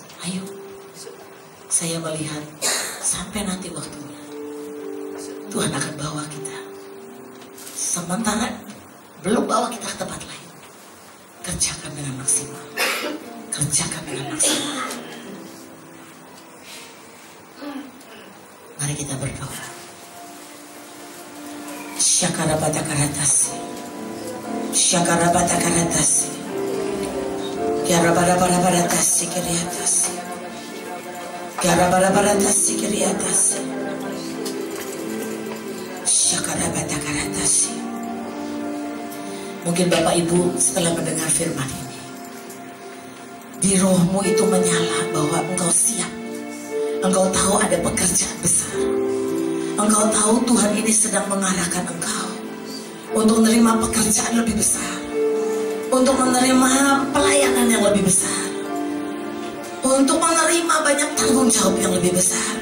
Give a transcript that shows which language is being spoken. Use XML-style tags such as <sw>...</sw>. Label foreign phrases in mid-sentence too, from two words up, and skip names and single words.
<id>Ayo, saya melihat sampai nanti waktunya Tuhan akan bawa kita. Sementara belum bawa kita ke tempat lain, kerjakan dengan maksimal. Kerjakan dengan maksimal. Mari kita berdoa. Syakarabata karatasi, syakarabata karatasi, kiarabara baratasi kiriatasi. Garabarabaratasi kiriatasi. Syakarabatakaratasi. Mungkin Bapak Ibu setelah mendengar firman ini, di rohmu itu menyala bahwa engkau siap. Engkau tahu ada pekerjaan besar. Engkau tahu Tuhan ini sedang mengarahkan engkau untuk menerima pekerjaan lebih besar, untuk menerima pelayanan yang lebih besar, untuk menerima banyak tanggung jawab yang lebih besar.</id>